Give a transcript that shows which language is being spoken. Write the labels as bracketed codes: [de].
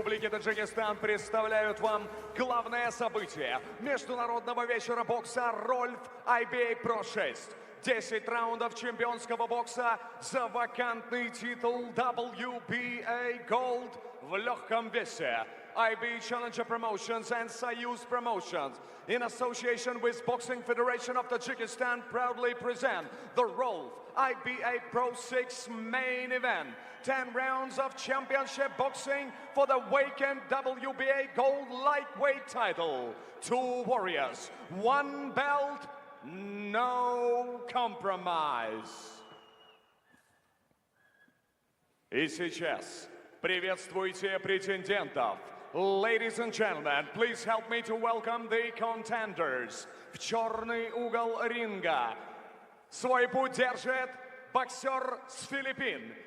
[ru] Таджикистан представляют вам главное событие международного вечера бокса «Рольф IBA Pro 6». 10 раундов чемпионского бокса за вакантный титул WBA Gold в легком весе. [en] IB Challenger Promotions and Soyuz Promotions, in association with Boxing Federation of Tajikistan, proudly present the Rolf IBA Pro 6 main event. 10 rounds of championship boxing for the vacant WBA Gold lightweight title. 2 warriors, 1 belt, no compromise. [ru] И сейчас приветствуйте претендентов. [en] Ladies and gentlemen, please help me to welcome the contenders. [ru] В черный угол ринга свой путь держит боксер с Филиппин.